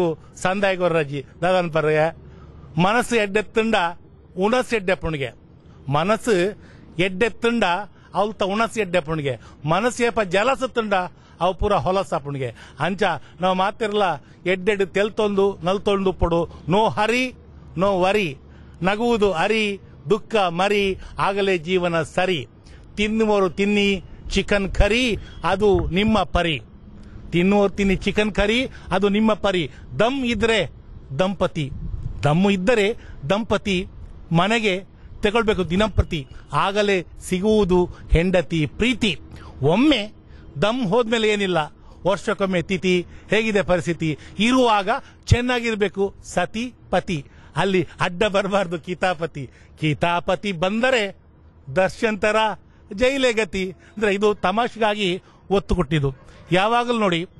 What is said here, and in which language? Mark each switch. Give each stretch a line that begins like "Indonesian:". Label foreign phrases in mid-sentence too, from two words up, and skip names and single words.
Tulu: ಸಂದಾಯಿ ಗೊರ್ರಜ್ಜಿ ದಾದನ್ ಪರ್ಯ ಮನಸ್ಸು ಎಡ್ಡೆತ್ತುಂಡ ಉಣಸ್ ಎಡ್ಡೆಪ್ಪುಣಿಗೆ ಮನಸ್ಸು ಎಡ್ಡೆತ್ತುಂಡ ಅವಲ್ತ ಉಣಸ್ ಎಡ್ಡೆಪ್ಪುಣಿಗೆ ಮನಸ್ಸು ಏಪ ಜಲಸುತ್ತುಂಡ ಅವು ಪೂರ ಹೊಲಸಪ್ಪುಣಿಗೆ ಅಂಚ ನಾವು ಮಾತಿರಲ್ಲ ಎಡ್ಡೆಡ್ ತೆಲ್ತೊಂದು ನಲ್ತೊಂದು ಪಡು ನೋ
English: hurry no worry
Kannada: ನಗುವುದು ಅರಿ ದುಃಖ ಮರಿ ಆಗಲೇ ಜೀವನ ಸರಿ ತಿನ್ನುವರು ತಿನ್ನಿ
English: chicken curry
Kannada: ಅದು ನಿಮ್ಮ ಪರಿ ತಿನ್ನುವರು ತಿನ್ನಿ ಚಿಕನ್ ಕರಿ ಅದು ನಿಮ್ಮ ಪರಿ ದಮ್ ಇದ್ರೆ ದಂಪತಿ ದಮ್ಮು ಇದ್ದರೆ ದಂಪತಿ ಮನೆಗೆ ತಗೊಳ್ಬೇಕು ದಿನಂಪ್ರತಿ ಆಗಲೇ ಸಿಗುವುದು ಹೆಂಡತಿ ಪ್ರೀತಿ ಒಮ್ಮೆ ದಮ್ ಹೋದ್ಮೇಲೆ ಏನಿಲ್ಲ ವರ್ಷಕ್ಕೊಮ್ಮೆ ತಿಥಿ ಹೇಗಿದೆ ಪರಿಸ್ಥಿತಿ ಇರುವಾಗ ಚೆನ್ನಾಗಿರ್ಬೇಕು ಸತಿ ಪತಿ ಅಲ್ಲಿ ಅಡ್ಡ ಬರಬಾರ್ದು ಕಿತಾಪತಿ ಬಂದರೆ ದರ್ಶನ್ ತರ ಜೈಲೇ ಗತಿ ಅಂದ್ರೆ ಇದು ತಮಾಷೆಗಾಗಿ ಒತ್ತು ಕೊಟ್ಟಿದ್ದು ಯಾವಾಗಲೂ ನೋಡಿ